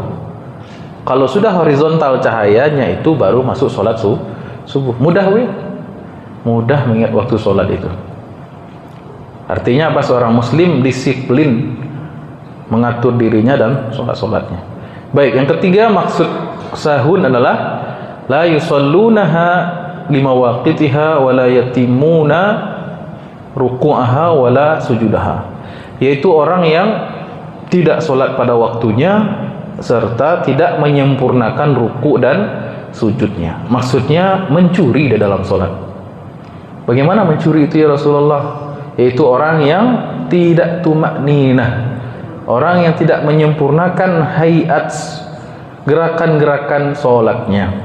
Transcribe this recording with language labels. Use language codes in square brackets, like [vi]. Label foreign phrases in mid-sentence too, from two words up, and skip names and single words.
[id] Kalau sudah horizontal cahayanya itu baru masuk salat subuh. Mudah mudah mengingat waktu salat itu. Artinya apa? Seorang muslim disiplin mengatur dirinya dan salat-salatnya. Baik, yang ketiga maksud sahun adalah [ar] لا يصلونها لمواقيتها ولا يتمون ركوعها ولا سجودها. [id] Yaitu orang yang tidak salat pada waktunya serta tidak menyempurnakan ruku' dan sujudnya. Maksudnya mencuri di dalam salat. Bagaimana mencuri itu [ar] يا رسول الله? [id] Yaitu orang yang tidak tumakninah, orang yang tidak menyempurnakan hayat gerakan-gerakan sholatnya.